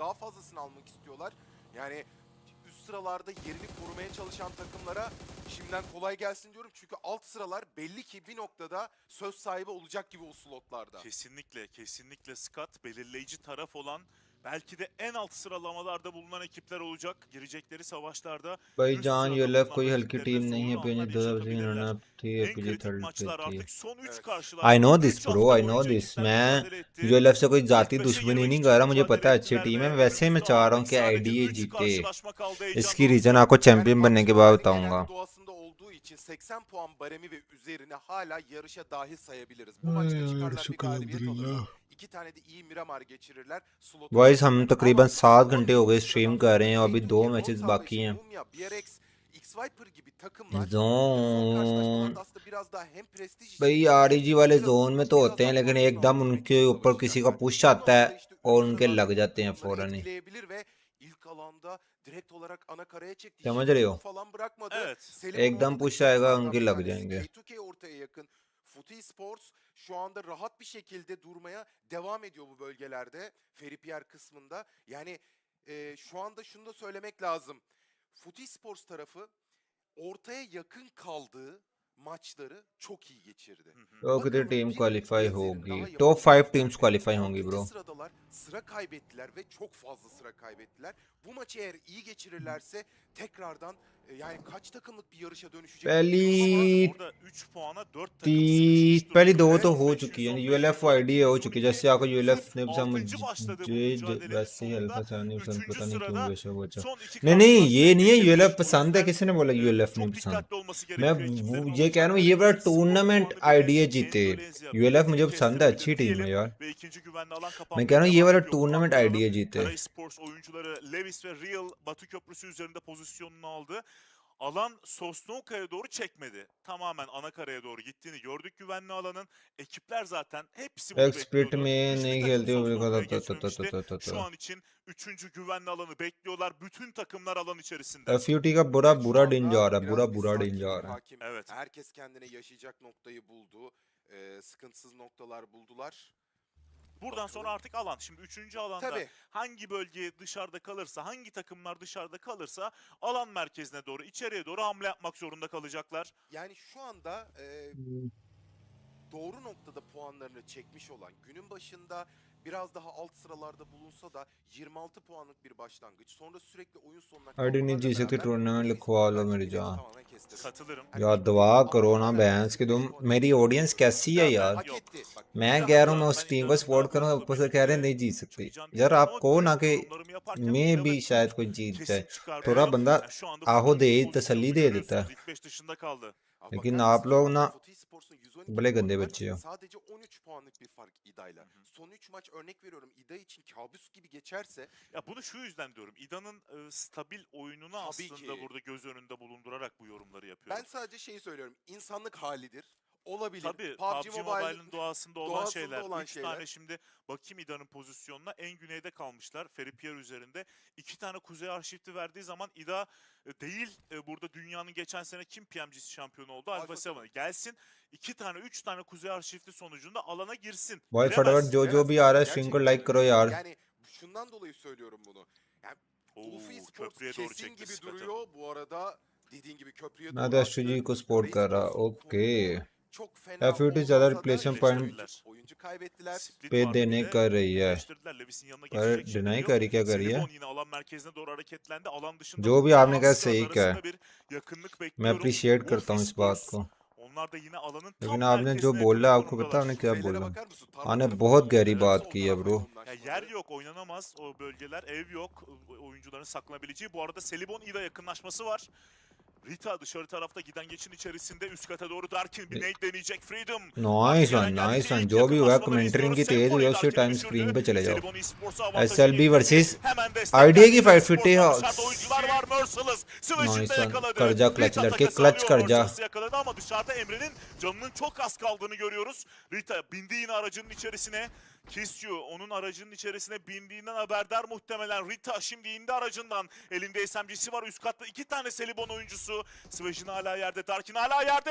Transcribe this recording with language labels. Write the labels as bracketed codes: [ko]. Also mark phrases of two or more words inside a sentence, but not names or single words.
[tr] Daha fazlasını almak istiyorlar. Yani üst sıralarda yerini korumaya çalışan takımlara şimdiden kolay gelsin diyorum. Çünkü alt sıralar belli ki bir noktada söz sahibi olacak gibi o slotlarda. Kesinlikle Scott belirleyici taraf olan, belki de en alt sıralamalarda bulunan ekipler olacak. Girecekleri savaşlarda [hi] भाई [tr] üst [hi] जान [tr] sırada [hi] यूएलएफ [tr] bulunan [hi] कोई हल्की [tr] rakiplerine [hi] टीम नहीं है [tr] zorlu [hi] पेज [tr] anlar 2 yaşatabilirler. [hi] थी [tr] En [hi] एपीजी [tr] kritik 30 maçlar [hi] थी [tr] artık son 3 [en] I [tr] karşılaşma. [en] know this 3 bro, [tr] hafta [en] I know [tr] boyunca [en] this. [tr] ekipler [hi] मैं [tr] mücadele etti. [hi] यूएलएफ से कोई जाती [tr] İlk 5'e [hi] दुश्मनी [tr] girmek [hi] नहीं [tr] için [hi] कर रहा, मुझे [tr] mücadele [hi] पता है अच्छी [tr] ettiler [hi] टीम है, [tr] ve [hi] वैसे मैं [tr] önümüzde [hi] चाह रहा हूँ [tr] artık [hi] कि [tr] sadece [hi] आईडीए 3 जीते. [tr] karşılaşma kaldı heyecan [hi] इसकी रीजन [tr] doğusu. [hi] आपको चैंपियन [tr] Yani [hi] बनने के PUBG बाद [tr] Mobile'in [hi] बताऊंगा. [tr] genelde doğasında olduğu için 80 puan baremi ve üzerine hala yarışa dahil sayabiliriz. Bu maçta çıkarlar bir galibiyet alırlar. 2 tane de iyi Miramar geçirirler. Slotu [hi] Boys हम [tr] geçerler. [hi] तकरीबन [tr] Ama 7 son [hi] घंटे हो गए [tr] bir [hi] स्ट्रीम [tr] noktadan [hi] कर [tr] sonra [hi] रहे हैं और अभी 2 K2K, मैचेस Road बाकी Salvation, हैं. [tr] Mumya, BRX, X-Viper gibi takımlar son [hi] जोन [tr] karşılaşmalarda aslında biraz daha hem prestij için [hi] भाई [tr] hem [hi] आरईजी वाले [tr] biraz [hi] जोन में [tr] uzun, [hi] तो [tr] biraz [hi] होते [tr] daha [hi] हैं, लेकिन [tr] pozisyon [hi] एकदम [tr] alabilmek [hi] उनके [tr] için [hi] ऊपर किसी का [tr] savaşacaklar. [hi] पुश [tr] Bu [hi] आता है [tr] noktada işte [hi] और [tr] üst [hi] उनके लग [tr] sıralardaki [hi] जाते हैं [tr] takımları [hi] फौरन ही. [tr] etkileyebilir ve ilk alanda direkt olarak ana karaya çekti. [hi] समझ [tr] Hiç [hi] रहे smoke हो? [tr] falan bırakmadı. Evet. Selim'in [hi] एकदम [tr] ortadaki [hi] पुश आएगा, [tr] takımlardan [hi] उनके [tr] bir [hi] लग [tr] tanesi. [hi] जाएंगे. [tr] K2K ortaya yakın. Esports şu anda rahat bir şekilde durmaya devam ediyor bu bölgelerde. Feripierre kısmında. Yani şu anda şunu da söylemek lazım. Esports tarafı ortaya yakın kaldığı maçları çok iyi geçirdi. [hi] तो कितनी [tr] Bakalım [hi] टीम [tr] bir [hi] क्वालिफाई [tr] benzerini [hi] होगी? [tr] daha [hi] टॉप 5 [tr] yapabilecekler [hi] टीम्स [tr] mi? [hi] क्वालिफाई होंगी 6. ब्रो. [tr] sıralar sıra kaybettiler ve çok fazla sıra kaybettiler. Bu maçı eğer iyi geçirirlerse tekrardan yani kaç takımlık bir yarışa dönüşecek bilmiyorum ama [hi] पहली [tr] Orada 3 puana 4 takım sıkışmış [hi] पहली [tr] durumda. [hi] दो तो हो 512, चुकी है, 115, यूएलएफ 112, आईडी हो चुकी है. 112. जैसे आपको यूएलएफ Fut ने 6. [tr] başladı bu mücadelenin [hi] वैसे ही [tr] sonunda. [hi] हल्का सा नहीं पसंद, 3. पता नहीं क्यों [tr] sırada [hi] वैसे बचा. [tr] son 2 [hi] नहीं नहीं, ये [tr] karşılaşmayı [hi] नहीं है [tr] geçirmiş. [hi] यूएलएफ [tr] O [hi] पसंद है, [tr] yüzden [hi] किसी ने बोला यूएलएफ नहीं [tr] çok [hi] पसंद. [tr] dikkatli olması [hi] मैं [tr] gerekiyor ekiplerin. [hi] ये कह रहा हूँ ये बड़ा [tr] Alacakları skor [hi] टूर्नामेंट [tr] puanı bile [hi] आईडीए जीते. Endonezya यूएलएफ [tr] biletini [hi] मुझे पसंद है, अच्छी [tr] kestirebilir [hi] टीम है [tr] diyelim [hi] यार. [tr] ve ikinci güvenli alan [hi] मैं [tr] kapanmaya [hi] कह रहा हूँ ये [tr] devam [hi] वाला [tr] ediyor. Bunu [hi] टूर्नामेंट [tr] hatırlayalım. [hi] आईडीए जीते. [tr] Kara Esports oyuncuları Levis ve Real Batı Köprüsü üzerinde pozisyonunu aldı. Alan Sosnovka'ya doğru çekmedi. Tamamen ana karaya doğru gittiğini gördük güvenli alanın. Ekipler zaten hepsi bunu [hi] एक्सपर्ट [tr] bekliyordu. [hi] में [tr] Hiçbir [hi] नहीं [tr] takım [hi] खेलते हुए [tr] Sosnovka'ya [hi] कहा [tr] geçmemişti. [hi] था. [tr] Şu an için 3. güvenli alanı bekliyorlar. Bütün takımlar alan içerisinde. [hi] एफयूटी का बुरा [tr] evet, şu [hi] बुरा [tr] anda [hi] दिन जा रहा है, [tr] biraz [hi] बुरा [tr] bir [hi] बुरा दिन [tr] sakinlik [hi] जा रहा है. [tr] hakim. Evet. Herkes kendine yaşayacak noktayı buldu. Sıkıntısız noktalar buldular. Buradan sonra artık alan. Şimdi 3. alanda Tabii. hangi bölge dışarıda kalırsa, hangi takımlar dışarıda kalırsa alan merkezine doğru, içeriye doğru hamle yapmak zorunda kalacaklar. Yani şu anda doğru noktada puanlarını çekmiş olan, günün başında biraz daha alt sıralarda bulunsa da 26 puanlık bir başlangıç. Sonra sürekli oyun sonuna [hi] आईडी नहीं जी सकती, टूर्नामेंट लिखवा लो मेरी जान. [tr] Katılırım. [hi] यार दुआ करो ना बहस कि तुम, मेरी ऑडियंस कैसी है यार. [tr] Hak etti. Bak, [hi] मैं कह रहा हूँ मैं उस टीम को सपोर्ट करूँ, ऊपर से कह रहे हैं नहीं जीत सकती. यार आप कहो ना कि मैं भी शायद कोई जीत जाए. थोड़ा बंदा आहो दे, तसल्ली दे देता है. [tr] İlk 5 dışında kaldı. [hi] लेकिन [tr] bakar [hi] आप [tr] mısın [hi] लोग [tr] şu [hi] ना [tr] anda Esports'un 112 [hi] बड़े [tr] puanı [hi] गंदे [tr] var. [hi] बच्चे हो. [tr] Sadece 13 puanlık bir fark İda'yla. Son 3 maç örnek veriyorum. İda için kabus gibi geçerse Ya bunu şu yüzden diyorum. İda'nın stabil oyununu aslında ki. burada göz önünde bulundurarak bu yorumları yapıyorum. ben sadece şeyi söylüyorum. İnsanlık halidir. Olabilir. Tabii PUBG PUBG Mobile'ın doğasında olan doğasında şeyler. olan 3 şeyler. tane şimdi bakayım İda'nın pozisyonuna. En güneyde kalmışlar. Feripierre üzerinde. 2 tane kuzey arşivti verdiği zaman İda değil burada dünyanın geçen sene kim PMGC şampiyonu oldu? Alfa 7. Gelsin 2 tane 3 tane kuzey arşivti sonucunda alana girsin. [hi] भाई [tr] Giremez. [hi] फटाफट जो भी आ रहा है स्ट्रीम को लाइक करो यार. [tr] Yani şundan dolayı söylüyorum bunu. Yani Oo, Esports köprüye doğru kesin çekti gibi Scott'ı. duruyor. Bu arada dediğin gibi köprüye [hi] मैं [tr] doğru [hi] तो [tr] attı. [hi] एसयूजी को सपोर्ट कर रहा. [tr] Esports'un [hi] ओके. [tr] konumu çok fena [hi] एफयूटी ज्यादा [tr] olmasa da [hi] रिप्लेसमेंट [tr] işte [hi] पॉइंट [tr] oyuncu kaybettiler. Split [hi] पे [tr] vardı bir [hi] देने [tr] de. [hi] कर रही है. [tr] Birleştirdiler. Levis'in yanına [hi] पर [tr] geçecek şimdi [hi] डिनाई [tr] Real. [hi] कर रही, क्या कर रही है? [tr] Selibon yine alan merkezine doğru hareketlendi. Alan dışında [hi] जो भी आपने कहा Fransa सही कहा है. [tr] arasında bir yakınlık [hi] मैं [tr] bekliyorum. [hi] अप्रिशिएट करता हूँ इस बात [tr] Esports, [hi] को. [tr] onlar da yine alanın tam [hi] लेकिन आपने जो [tr] merkezine [hi] बोला [tr] yakın [hi] आपको पता [tr] konumdalar. [hi] आपने क्या [tr] Kuzeylere [hi] बोला. [tr] bakar mısın? Tarla [hi] आपने [tr] tarafı [hi] बहुत [tr] sol [hi] गहरी [tr] tarafı, [hi] बात [tr] sol [hi] की है [tr] tarafı [hi] ब्रो. [tr] Ya yoğunlaşmaları. yer yok, oynanamaz o bölgeler, ev yok, oyuncuların saklanabileceği. Bu arada Selibon İda yakınlaşması var. Rita dışarı tarafta giden geçin içerisinde üst kata doğru Darkin bir nade deneyecek. Freedom. [en] nice one nice one [hi] जो भी हुआ कमेंटरी की तेज हुई उसी टाइम स्क्रीन पे चले जाओ SLB वर्सेस आइडिया की फाइट फिटे [en] nice one [hi] कर जा क्लच लड़के क्लच कर जा [tr] yakaladı ama dışarıda Emre'nin canının çok az kaldığını görüyoruz. Rita bindi yine aracının içerisine. Kesiyor. Onun aracının içerisine bindiğinden haberdar muhtemelen. Rita şimdi indi aracından. Elinde SMG'si var. Üst katta 2 tane Selibon oyuncusu. Svejin hala yerde. Darkin hala yerde.